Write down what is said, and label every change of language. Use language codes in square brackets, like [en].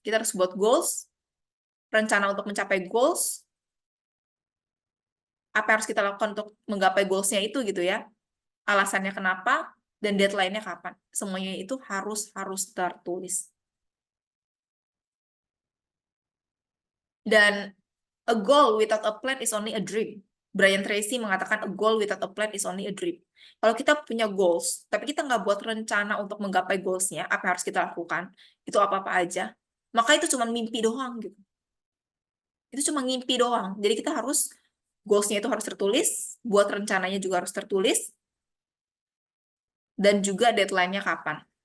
[id] Kita harus buat goals, rencana untuk mencapai goals, apa yang harus kita lakukan untuk menggapai goals-nya itu gitu ya. Alasannya kenapa, dan deadline-nya kapan. Semuanya itu harus tertulis. Dan [en] a goal without a plan is only a dream. Brian Tracy [id] mengatakan [en] a goal without a plan is only a dream. [id] Kalau kita punya goals, tapi kita nggak buat rencana untuk menggapai goals-nya, apa yang harus kita lakukan, itu apa-apa aja, maka itu cuma mimpi doang gitu. Itu cuma mimpi doang. Jadi kita harus, goals-nya itu harus tertulis, buat rencananya juga harus tertulis, dan juga deadline-nya kapan.